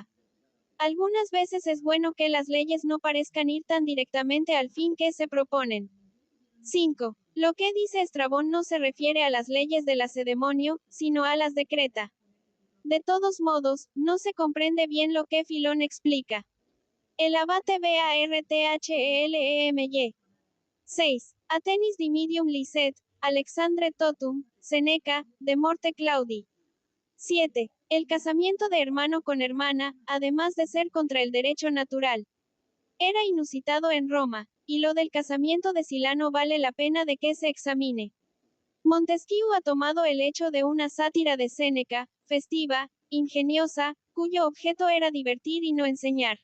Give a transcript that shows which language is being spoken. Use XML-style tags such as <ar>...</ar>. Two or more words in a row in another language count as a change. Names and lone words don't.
<es>Algunas veces es bueno que las leyes no parezcan ir tan directamente al fin que se proponen. 5. Lo que dice Estrabón no se refiere a las leyes de Lacedemonio, sino a las de Creta. De todos modos, no se comprende bien lo que Filón explica. El abate Barthelemy. 6.</es> <la>Atenis dimidium licet, Alexandre totum, Seneca, de morte Claudi.</la> <es>7. El casamiento de hermano con hermana, además de ser contra el derecho natural, era inusitado en Roma, y lo del casamiento de Silano vale la pena de que se examine. Montesquieu ha tomado el hecho de una sátira de Séneca, festiva, ingeniosa, cuyo objeto era divertir y no enseñar.</es>